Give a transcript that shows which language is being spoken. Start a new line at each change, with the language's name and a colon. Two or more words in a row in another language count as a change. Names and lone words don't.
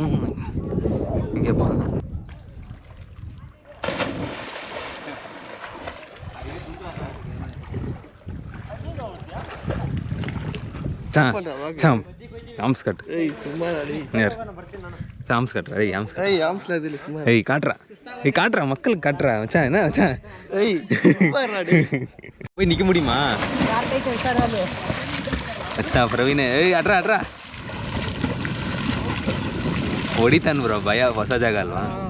Tamil: இங்கே பா
English: arms cut. arms cut.
Tamil: ஏய் காட்டுறா மக்களுக்கு காட்டுறா மச்சான். என்ன மச்சான் போய் நிற்க முடியுமா மச்சான்?
Kannada: ಪ್ರವೀಣ್ ಏಯ್ ಅಡ್ರಾ ಹೊಡಿತಾನೆ ಬ್ರೋ. ಭಯ ಹೊಸ ಜಾಗ ಅಲ್ವಾ?